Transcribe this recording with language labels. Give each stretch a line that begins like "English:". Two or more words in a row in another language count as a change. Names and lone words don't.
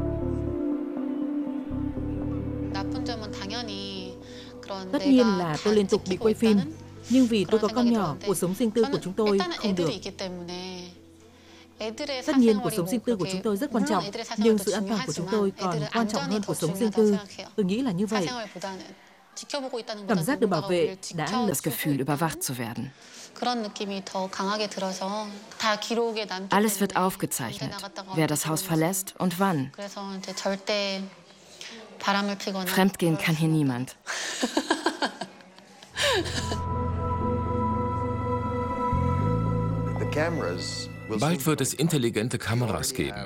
Vietnamese: Tất nhiên là tôi liên tục bị quay phim, nhưng vì tôi có con nhỏ, cuộc sống riêng tư của chúng tôi không được. Tất nhiên, cuộc sống riêng tư của chúng tôi rất quan trọng, nhưng sự an toàn của chúng tôi còn quan trọng hơn cuộc sống riêng tư. Tôi nghĩ là như vậy. Cảm giác được bảo vệ đã
German: Das Gefühl, überwacht zu werden. Alles wird aufgezeichnet, wer das Haus verlässt und wann. Fremdgehen kann hier niemand. Bald wird es intelligente Kameras geben.